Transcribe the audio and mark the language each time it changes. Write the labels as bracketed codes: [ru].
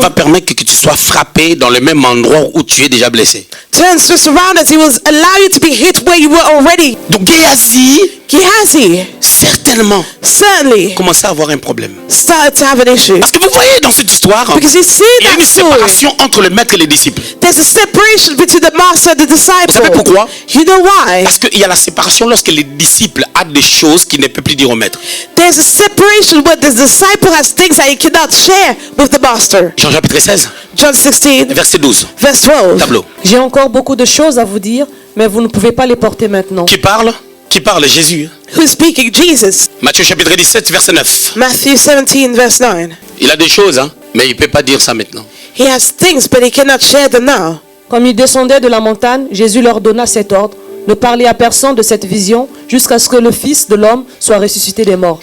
[fr] va permettre que tu sois frappé dans le même endroit où tu es déjà blessé. [en] turns to surround us, he will allow you to be hit where you were already. [fr] Donc Gehazi, [en] Gehazi [fr] certainement, [en] certainly [fr] commençait à avoir un problème. [en] started to have an issue. [fr] Parce que vous voyez dans cette histoire, [en] Because you see [fr] il y a [en] that [fr] une [en] story. [fr] séparation entre le maître et les disciples. [en] There's a separation between the master and the disciple. [fr] Vous savez pourquoi? [en] You know why? [fr] Parce qu'il y a la séparation lorsque les disciples ont des choses qu'ils ne peuvent plus dire au maître. [en] There's a separation where the disciple has things that he cannot share with the master. [fr] Jean chapitre 16, [en] John 16, [fr] verset 12. [en] verse 12. [fr] Tableau. J'ai encore beaucoup de choses à vous dire, mais vous ne pouvez pas les porter maintenant. Qui parle? Qui parle? Jésus. [en] Who's speaking? Jesus. [fr] Matthieu chapitre 17, verset 9. [en] Matthew 17, verse 9. [fr] Il a des choses, hein, mais il ne peut pas dire ça maintenant. [en] He has things, but he cannot share them now. [fr] Comme ils descendaient de la montagne, Jésus leur donna cet ordre: ne parlez à personne de cette vision jusqu'à ce que le Fils de l'homme soit ressuscité des morts.